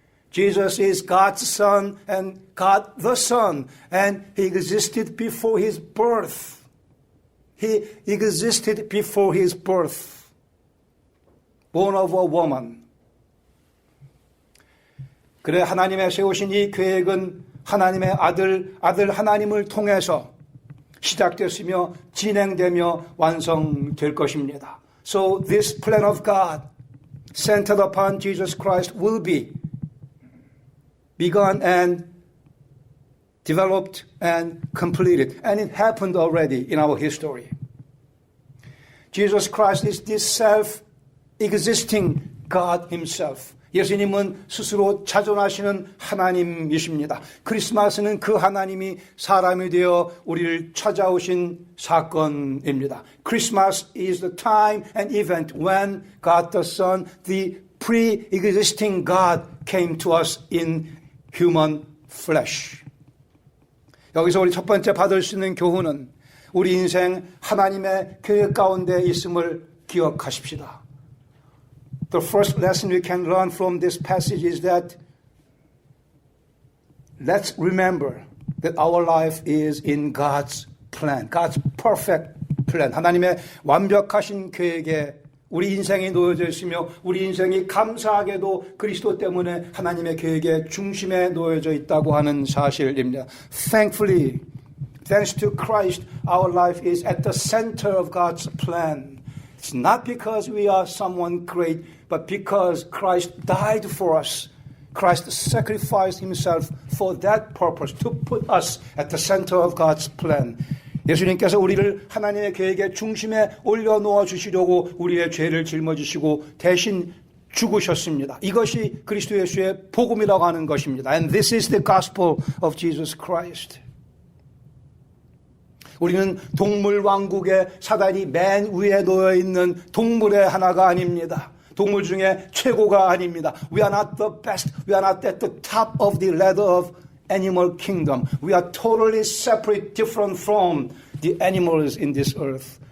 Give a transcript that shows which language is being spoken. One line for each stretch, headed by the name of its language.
English: Jesus is God's Son and God the Son, and He existed before His birth. He existed before His birth. Born of a woman.
Korean: 그래 하나님의 세우신 이 계획은 하나님의 아들 하나님을 통해서 시작됐으며 진행되며 완성될 것입니다.
English: So this plan of God centered upon Jesus Christ will be begun and developed and completed. And it happened already in our history. Jesus Christ is this self-existing God himself.
Korean: 예수님은 스스로 자존하시는 하나님이십니다. 크리스마스는 그 하나님이 사람이 되어 우리를 찾아오신 사건입니다.
English: Christmas is the time and event when God the Son, the pre-existing God, came to us in human flesh.
Korean: 여기서 우리 첫 번째 받을 수 있는 교훈은 우리 인생 하나님의 계획 가운데 있음을 기억하십시다.
English: The first lesson we can learn from this passage is that let's remember that our life is in God's plan, God's perfect plan.
Korean: 하나님의 완벽하신 계획에 우리 인생이 놓여져 있으며 우리 인생이 감사하게도 그리스도 때문에 하나님의 계획의 중심에 놓여져 있다고 하는 사실입니다.
English: Thankfully, thanks to Christ, our life is at the center of God's plan. It's not because we are someone great, but because Christ died for us. Christ sacrificed himself for that purpose, to put us at the center of God's plan.
Korean: 예수님께서 우리를 하나님의 계획의 중심에 올려놓아 주시려고 우리의 죄를 짊어지시고 대신 죽으셨습니다. 이것이 그리스도 예수의 복음이라고 하는 것입니다.
English: And this is the gospel of Jesus Christ.
Korean: 우리는 동물 왕국의 사단이 맨 위에 놓여 있는 동물의 하나가 아닙니다. 동물 중에 최고가 아닙니다.
English: We are not the best. We are not at the top of the ladder of animal kingdom. We are totally separate, different from the animals in this earth.